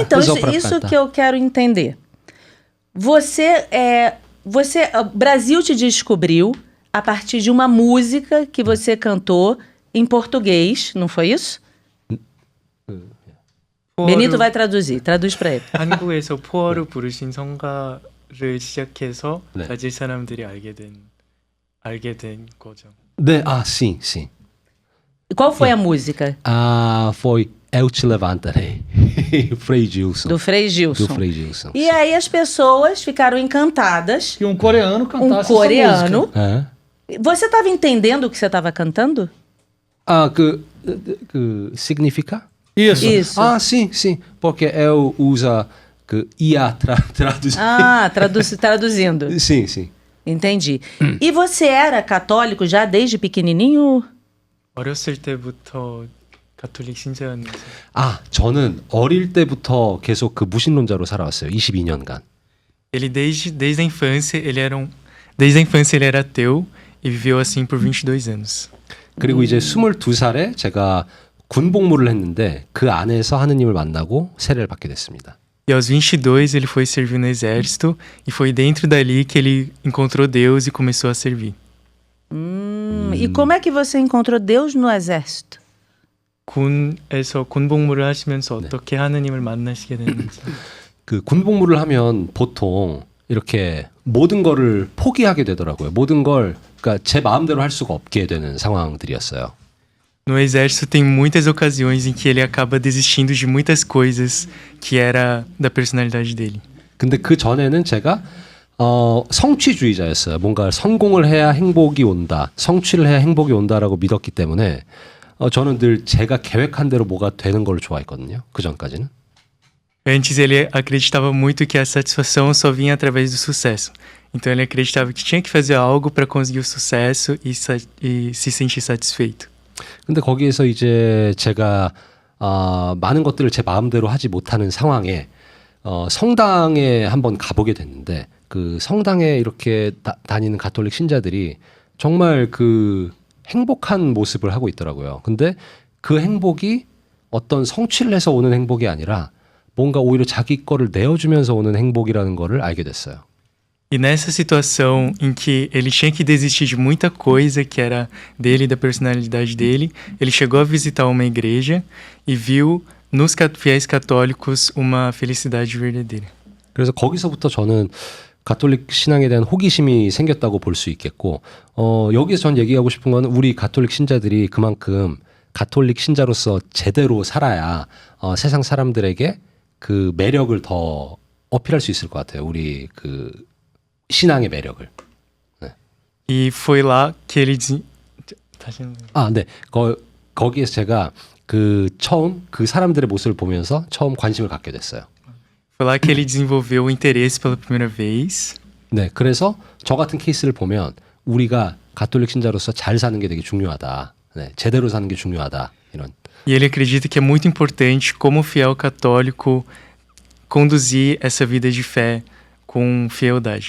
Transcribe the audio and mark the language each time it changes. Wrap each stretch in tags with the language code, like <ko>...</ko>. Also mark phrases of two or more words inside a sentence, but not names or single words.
<pt>Então, isso que eu quero entender. O Brasil te descobriu a partir de uma música que você cantou em português, não foi isso? Benito vai traduzir, traduz para ele.</pt> <ko>한국에서 포어로 부르신 성가를 시작해서 브라질 사람들이 알게 된 거죠. 네,</ko> <pt>sim. E qual foi a música? Foi Eu Te Levantarei. Frei Gilson. Do Frei Gilson. E aí as pessoas ficaram encantadas. Que um coreano cantasse essa coreano. música. Você estava entendendo o que você estava cantando? Que significa? Isso. Sim. Porque eu uso que ia traduzir. Traduzindo. Sim. Entendi. E você era católico já desde pequenininho?</pt> <ko>어렸을 때부터 가톨릭 신자였는지. 아, 저는 어릴 때부터 계속 그 무신론자로 살아왔어요. 22년간.</ko> <pt>Ele desde a infância desde a infância ele era ateu e viveu assim por 22 anos.</pt> <ko>그리고 이제 22살에 제가 군복무를 했는데 그 안에서 하느님을 만나고 세례를 받게 됐습니다.</ko> <pt>E aos 22 ele foi servir no exército e foi dentro dali que ele encontrou Deus e começou a servir. E como é que você encontrou Deus no exército?</pt> <ko>군에서 군복무를 하시면서 어떻게 하느님을 만나시게 됐는지. 그 군복무를 하면 보통 이렇게 모든 거를 포기하게 되더라고요. 모든 걸 그러니까 제 마음대로 할 수가 없게 되는 상황들이었어요.</ko> <pt>No exército tem muitas ocasiões em que ele acaba desistindo de muitas coisas que era da personalidade dele.</pt> <ko>근데 그 전에는 제가 성취주의자였어요. 뭔가 성공을 해야 행복이 온다. 성취를 해야 행복이 온다라고 믿었기 때문에 저는 늘 제가 계획한 대로 뭐가 되는 걸 좋아했거든요. 그 전까지는.</ko> <pt>Antes ele acreditava muito que a satisfação só vinha através do sucesso. Então ele acreditava que tinha que fazer algo para conseguir o sucesso e se sentir satisfeito.</pt> <ko>근데 거기에서 이제 제가 많은 것들을 제 마음대로 하지 못하는 상황에 성당에 한번 가보게 됐는데 그 성당에 이렇게 다니는 가톨릭 신자들이 정말 그 행복한 모습을 하고 있더라고요. 근데 그 행복이 어떤 성취를 해서 오는 행복이 아니라 뭔가 오히려 자기 거를 내어주면서 오는 행복이라는 거를 알게 됐어요.</ko> <pt>E nessa situação em que ele tinha que desistir de muita coisa que era dele, da personalidade dele, ele chegou a visitar uma igreja e viu nos fiéis católicos uma felicidade verdadeira.</pt> <ko>그래서 거기서부터 저는 가톨릭 신앙에 대한 호기심이 생겼다고 볼 수 있겠고 여기서 전 얘기하고 싶은 건 우리 가톨릭 신자들이 그만큼 가톨릭 신자로서 제대로 살아야 세상 사람들에게 그 매력을 더 어필할 수 있을 것 같아요. 우리 그 신앙의 매력을. 네.</ko> <pt>E foi lá que ele</pt> <ko>네. 거기에서 제가 처음 그 사람들의 모습을 보면서 처음 관심을 갖게 됐어요.</ko> <pt>Foi lá que ele desenvolveu o interesse pela primeira vez.</pt> <ko>네. 그래서 저 같은 케이스를 보면 우리가 가톨릭 신자로서 잘 사는 게 되게 중요하다. 네. 제대로 사는 게 중요하다. 이런.</ko> <pt>E ele acredita que é muito importante, como fiel católico, conduzir essa vida de fé com fealdade.</pt>